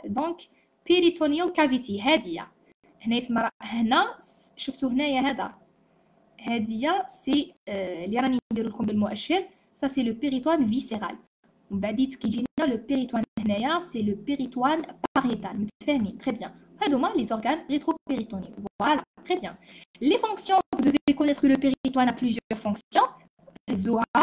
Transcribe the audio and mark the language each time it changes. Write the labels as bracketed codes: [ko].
[fr] Donc [en] peritoneal cavity [ar] هادية. هنا اسمها هنا شفتوا هنايا هادية سي اللي راني ندير لكم بالمؤشر. [fr] Ça c'est le péritoine viscéral. [ar] ومن بعديت كي يجينا [fr] le péritoine [ar] هنايا [fr] c'est le péritoine pariétal. [ar] متفاهمين؟ [fr] Très bien. [ar] هادوما [fr] les organes rétropéritonéaux. Voilà, très bien. Les fonctions, vous devez connaître que le péritoine a plusieurs fonctions.